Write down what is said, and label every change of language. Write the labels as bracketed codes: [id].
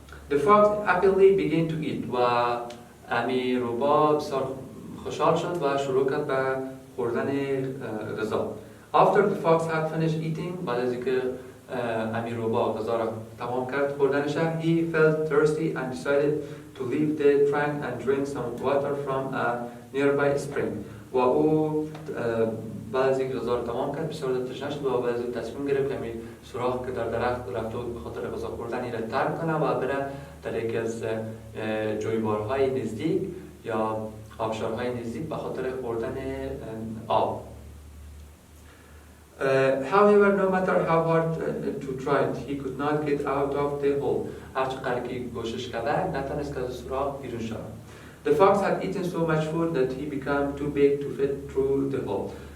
[en] The fox happily began to eat [fa] و امی روبا بسیار خوشحال شد و شروع کرد به خوردن غذا. [en] After the fox had finished eating [fa] بعد از اینکه امی روبا غذا را تمام کرد خوردنش [en] he felt thirsty and decided to leave the trunk and drink some water from a nearby spring. [fa] و او بعد از اینکه غذا را تمام کرد بسیار تشنه شد و بعد از این تصمیم گرفت که همین سوراخ که در درخت رفته بود به خاطر غذا خوردنی را ترک کنه و بره در یکی از جویبارهای نزدیک یا آبشارهای نزدیک به خاطر خوردن آب. [en] However, no matter how hard to try it, he could not get out of the hole. [fa] هرچقدر که کوشش کرد نتونست از سوراخ بیرون شود. [en] The fox had eaten so much food that he became too big to fit through the hole.